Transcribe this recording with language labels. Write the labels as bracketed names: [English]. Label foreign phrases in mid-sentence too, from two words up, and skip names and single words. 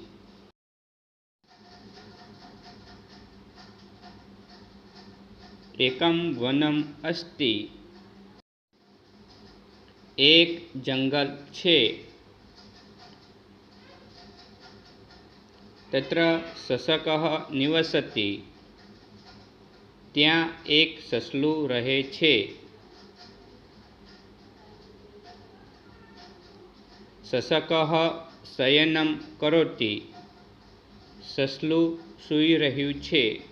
[Sanskrit] एकम वनम अस्ति। [Gujarati] એક જંગલ છે। [Sanskrit] तत्र ससकः निवसति। [Gujarati] ત્યાં એક સસલું રહે છે। [Sanskrit] સસકઃ શયનમ કરોતિ। [Gujarati] સસલું સૂઈ રહ્યું છે।